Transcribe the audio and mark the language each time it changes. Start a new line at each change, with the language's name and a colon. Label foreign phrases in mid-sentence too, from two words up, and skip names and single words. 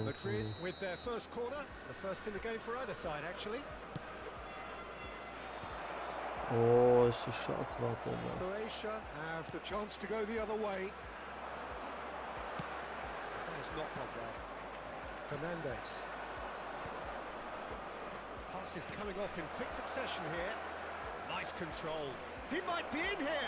English: Madrid with their first corner, the first in the game for either side actually.
Armenian: Օ, էսի շատ վատ է։
English: Croatia have the chance to go the other way. That's not Pogba. Fernandes. Pass is coming off in quick succession here. Nice control. He might be in here.